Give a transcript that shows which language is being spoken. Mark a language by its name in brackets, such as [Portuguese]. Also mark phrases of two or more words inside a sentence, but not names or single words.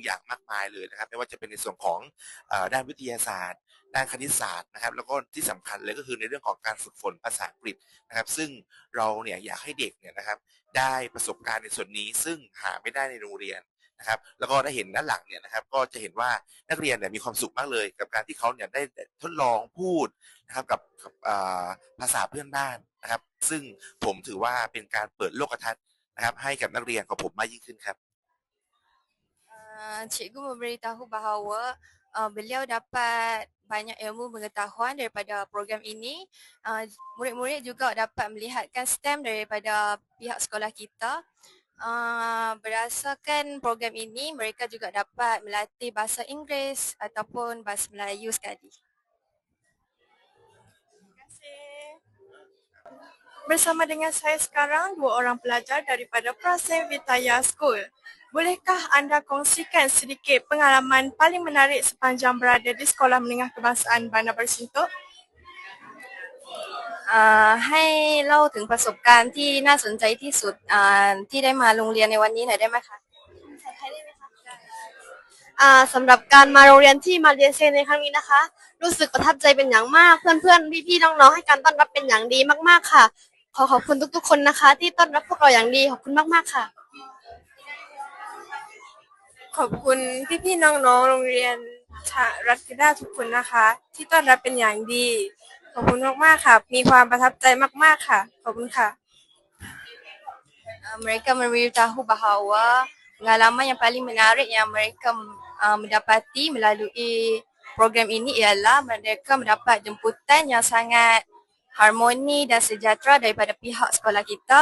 [Thai] อย่างมากมายเลยนะครับไม่ว่าจะเป็นในส่วนของด้านวิทยาศาสตร์ด้านคณิตศาสตร์นะครับแล้วก็ที่สำคัญเลยก็คือในเรื่องของการฝึกฝนภาษาอังกฤษนะครับซึ่งเราเนี่ยอยากให้เด็กเนี่ยนะครับได้ประสบการณ์ในส่วนนี้ซึ่งหาไม่ได้ในโรงเรียนนะครับแล้วก็ได้เห็นด้านหลังเนี่ยนะครับก็จะเห็นว่านักเรียนเนี่ยมีความสุขมากเลยกับการที่เขาเนี่ยได้ทดลองพูดนะครับกับภาษาเพื่อนบ้านนะครับซึ่งผมถือว่าเป็นการเปิดโลกทัศน์นะครับให้กับนักเรียนของผมมากยิ่งขึ้นครับ [Malay] cikgu memberitahu bahawa beliau dapat banyak ilmu pengetahuan daripada program ini. Murid-murid juga dapat melihatkan STEM daripada pihak sekolah kita. Berdasarkan program ini, mereka juga dapat melatih bahasa Inggeris ataupun bahasa Melayu sekali. Terima kasih. Bersama dengan saya sekarang, 2 orang pelajar daripada Prasen Vitaya School. Bolehkah anda kongsikan sedikit pengalaman paling menarik sepanjang berada di Sekolah Menengah Kebangsaan Bandar Baru Sintok? [Thai] ให้เล่าถึงประสบการณ์ที่น่าสนใจที่สุดที่ได้มาโรงเรียนในวันนี้หน่อยได้ไหมคะ สำหรับการมาโรงเรียนที่มาเลเซียในครั้งนี้นะคะรู้สึกประทับใจเป็นอย่างมากเพื่อนๆพี่ๆน้องๆให้การต้อนรับเป็นอย่างดีมากๆค่ะขอขอบคุณทุกๆคนนะคะที่ต้อนรับพวกเราอย่างดีขอบคุณมากๆค่ะ ขอบคุณพี่ๆน้องๆโรงเรียนรัฐเกด้าทุกคนนะคะที่ต้อนรับเป็นอย่างดีขอบคุณมากๆค่ะมีความประทับใจมากๆค่ะขอบคุณค่ะ [Malay] mereka memberitahu bahawa pengalaman yang paling menarik yang mereka mendapati melalui program ini ialah mereka mendapat jemputan yang sangat harmoni dan sejahtera daripada pihak sekolah kita.